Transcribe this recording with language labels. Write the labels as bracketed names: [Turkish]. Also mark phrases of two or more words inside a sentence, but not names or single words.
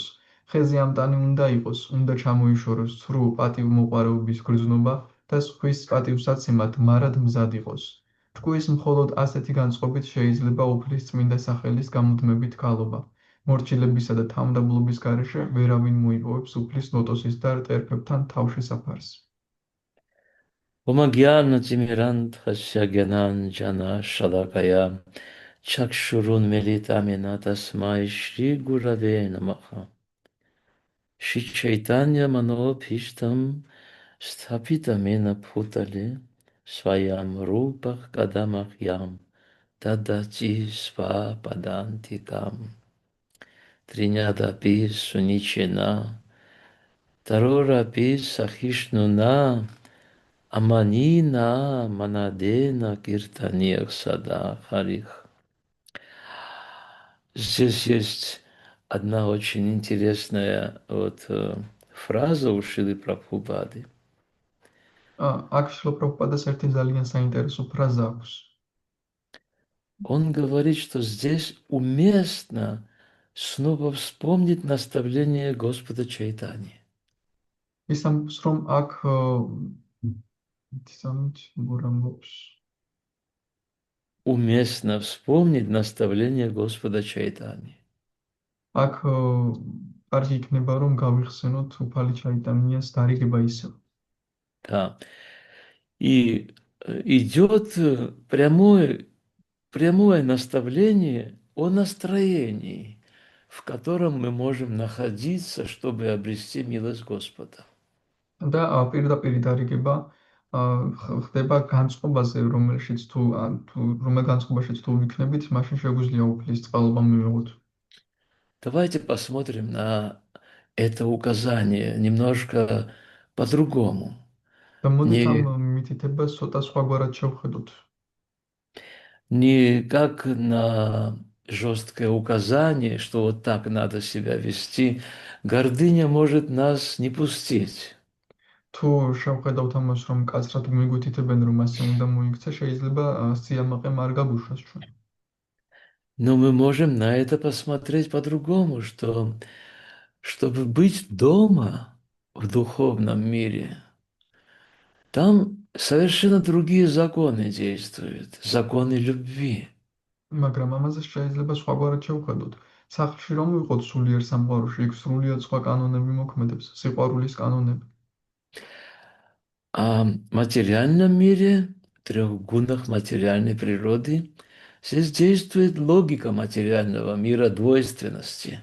[Georgian] ხეზე ამტანი უნდა იყოს, უნდა ჩამოიშოროს ცრუ პატივმოყვარეობის გრძნობა და სხვის პატივსაცემად მარად მზად იყოს. ჯგუფის მხოლოდ ასეთი განწყობით შეიძლება უფლის წმინდა სახელის გამუდმებით გალობა. მორჩილებისა და თავმდაბლობის გარეშე ვერავინ მოიპოვებს უფლის ლოტოსის და ერფებთან თავშესაფარს. [Sanskrit] ॐ अज्ञान तिमिरान्धस्य ज्ञानाञ्जन शलाकया चक्षुरुन्मीलितं येन तस्मै श्री गुरवे नमः श्री चैतन्य मनोऽभीष्टं स्थापितं येन भूतले स्वयं रूपः कदा मह्यं ददाति स्व पदान्तिकम् तृणाद् अपि सुनीचेन तरोर् अपि सहिष्णुना अमानिना मानदेन कीर्तनीयः सदा हरिः. [Russian] Здесь есть одна очень интересная фраза у Шилы Прабхупады. [Georgian] აქ შილ პრაბჰუპადას ერთი ძალიან საინტერესო ფრაზა აქვს. [Russian] Он говорит, что здесь уместно снова вспомнить наставление Господа Чайтани. [Georgian] ის ამბობს, რომ აქ სამით როგორ ამბობს? [Russian] Уместно вспомнить наставление Господа Чайтани. [Georgian] აქ კარგი იქნება რომ გავიხსენოთ უფალი ჩაიტანიას დარიგება ისევ. [Russian] Да. И идет прямое наставление о настроении, в котором мы можем находиться, чтобы обрести милость Господа. და პირდაპირ დარიგება ხდება განწყობაზე, რომელშიც თუ რომელ განწყობაშიც თუ ვიქნებით, მაშინ შეგვიძლია უფლის წყალობა მივიღოთ. Давайте посмотрим на это указание немножко по-другому. [Georgian] და მოდით ამ [Russian] Не, [Georgian] მითითებას ცოტა სხვაგვარად შევხედოთ. [Russian] не как на жесткое указание, что вот так надо себя вести. Гордыня может нас не пустить. [Georgian] თუ შევხედავთ ამას, რომ კაცრად გვიგვითითებენ, რომ ასე უნდა მოიქცე, შეიძლება სიამაყე არ გაგუშვას ჩვენ. [Russian] Но мы можем на это посмотреть по-другому, что чтобы быть дома в духовном мире, там совершенно другие законы действуют, законы любви. [Georgian] მაგრამ ამაზე შეიძლება სხვაგვარად შევხედოთ. სახლში რომ ვიყოთ სულიერ სამყაროში, იქ სრულიად სხვა კანონები მოქმედებს, სიყვარულის კანონები. [Russian] А в материальном мире, в трех гунах материальной природы, здесь действует логика материального мира двойственности.